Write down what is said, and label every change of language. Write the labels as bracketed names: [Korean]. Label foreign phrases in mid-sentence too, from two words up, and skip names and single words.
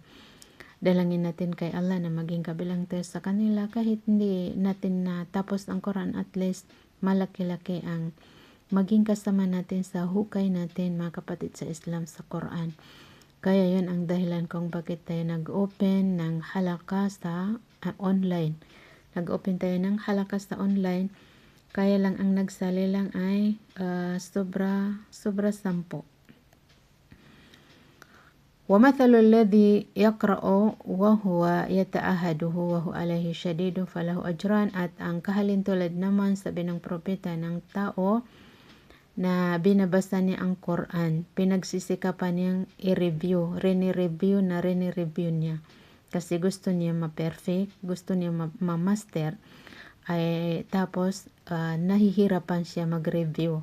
[Filipino] Dalangin natin kay Allah na maging kabilang tayo sa kanila, kahit hindi natin na tapos ang Quran, [English] at least [Filipino] malaki-laki ang maging kasama natin sa hukay natin mga kapatid sa Islam sa Quran. Kaya yun ang dahilan kung bakit tayo nag-open ng halaka sa online. Nag-open tayo ng halaka sa online. Kaya lang ang nagsali lang ay sobra 10. [Arabic] وَمَثَلُ الَّذِي يَقْرَأُ وَهُوَ يَتَعَهَدُهُ وَهُوَ عَلَيْهِ شَدِيدٌ فَلَهُ أَجْرَانِ. [Filipino] At ang kahalintulad naman, sabi ng propeta, ng tao na binabasa niya ang Quran, pinagsisikapan niyang i-review, rini-review niya. Kasi gusto niya ma-perfect, gusto niya ma-master, ay tapos nahihirapan siya mag-review.